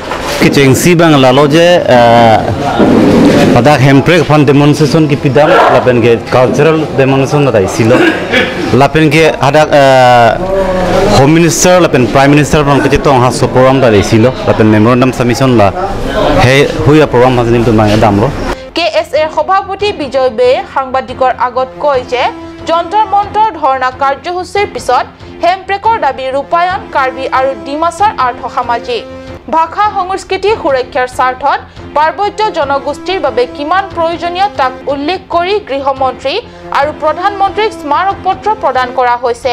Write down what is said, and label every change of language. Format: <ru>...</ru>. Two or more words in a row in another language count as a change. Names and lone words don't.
<mjw>kicheng si bang lalo je adak hemprek fan demonstration ki pidam lapen ke</mjw> <en>cultural demonstration</en> <mjw>da isilo lapen ke adak</mjw> <en>home minister</en> <mjw>lapen</mjw> <en>prime minister</en> <mjw>bang ke tong ha so program da isilo lapen</mjw> <en>memorandum submission</en> <mjw>la he huya program hasin to mang adam lo</mjw> <as>KSA সভাপতি বিজয় বে সাংবাদিকৰ আগত কয় যে যন্তৰ মন্ত্ৰৰ ধৰ্ণা কাৰ্যসূচীৰ পিছত হেমপ্ৰেকৰ দাবী ৰূপায়ণ কাৰ্বি আৰু ডিমাছাৰ আৰ্থ-সামাজিক ভাষা সংস্কৃতি সুৰক্ষাৰ স্বাৰ্থত পাৰ্বত্য জনগোষ্ঠীৰ বাবে কিমান প্ৰয়োজনীয় তাক উল্লেখ কৰি গৃহমন্ত্ৰী আৰু প্ৰধানমন্ত্ৰীক স্মাৰক পত্ৰ প্ৰদান কৰা হৈছে।</as>